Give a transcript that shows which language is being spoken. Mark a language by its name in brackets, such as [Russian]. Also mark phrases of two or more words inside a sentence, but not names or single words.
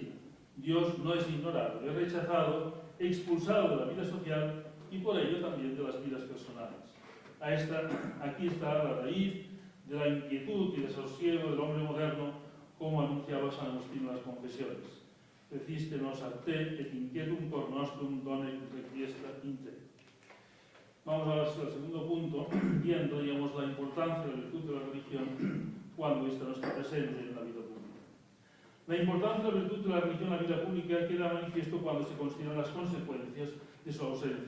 [Spanish] Dios no es ignorado, es rechazado, expulsado de la vida social y por ello también de las vidas personales. Aquí está la raíz de la inquietud y desasosiego del hombre moderno, como anunciaba San Agustín en las Confesiones. [Latin] Feciste nos a te et inquietum cor nostrum done requiestra in te. [Spanish] Vamos ahora al segundo punto, viendo, digamos, la importancia de la virtud de la religión cuando ésta no está presente en la vida pública. La importancia de la virtud de la religión en la vida pública queda manifiesto cuando se consideran las consecuencias de su ausencia.